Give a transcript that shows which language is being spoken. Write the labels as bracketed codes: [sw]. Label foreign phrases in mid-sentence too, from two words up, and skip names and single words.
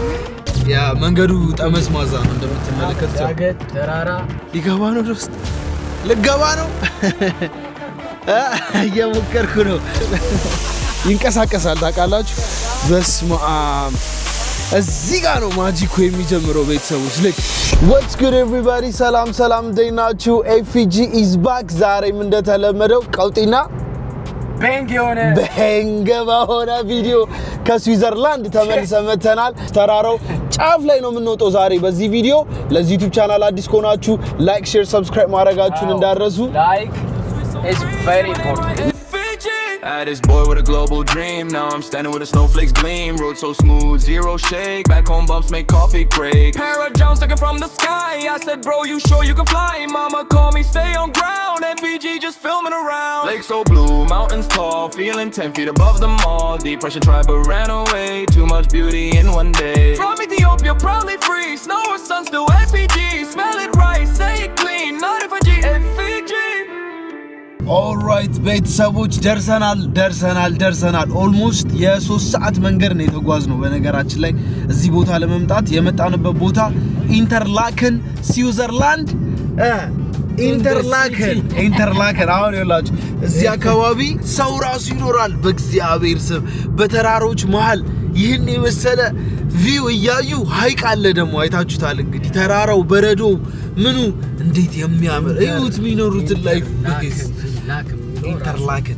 [am] ያ መንገዱ ጠመዝማዛ ነው እንደምትመለከቱት። ዳገት ተራራ ሊገባ ነው ውስጥ ልገባ ነው እየሞከርኩ ነው። ይንቀሳቀሳል ታውቃላችሁ። በስመ አብ እዚህ ጋር ነው ማጂኩ የሚጀምረው። ቤተሰቦች ልክ [en] what's good everybody [am] ሰላም ሰላም እንደናችሁ ኤፍጂ [en] is back። [am] ዛሬም እንደተለመደው ቀውጢና በንግ በሆነ ቪዲዮ ከስዊዘርላንድ ተመልሰን መተናል። ተራራው ጫፍ ላይ ነው የምንወጣው ዛሬ በዚህ ቪዲዮ። ለዚህ ዩቲዩብ ቻናል አዲስ ከሆናችሁ ላይክ፣ ሼር፣ ሰብስክራይብ ማድረጋችሁን እንዳትረሱ። [en] ላይክ is very important. This boy with a global dream. Now I'm standing with a snowflakes gleam. Road so smooth, zero shake. Back home bumps make coffee break. Para Jones looking from the sky. I said, bro, you sure you can fly? Mama called me, stay on ground. MVG just filming around. Lake so blue, mountains tall. Feeling 10 feet above them all. Depression tried but ran away. Too much beauty in one day. From Ethiopia, proudly free. Snow or sun, still FPG. Smell it right, say it clean. Not if I G, FPG. [am] ኦልራይት ቤተሰቦች ደርሰናል። ኦልሞስት የ3 ሰዓት መንገድ ነው የተጓዝነው። በነገራችን ላይ እዚህ ቦታ ለመምጣት የመጣንበት ቦታ ኢንተርላከን ስዊዘርላንድ ኢንተርላከን አሁን ይላችሁ እዚህ አካባቢ ሰው ራሱ ይኖራል። በእግዚአብሔር ስም በተራሮች መሃል ይህን የመሰለ ቪው እያዩ ሐይቅ አለ ደግሞ አይታችሁታል። እንግዲህ ተራራው በረዶ ምኑ እንዴት የሚያምር እዩት። የሚኖሩትን ላይፍ ኢንተርላከን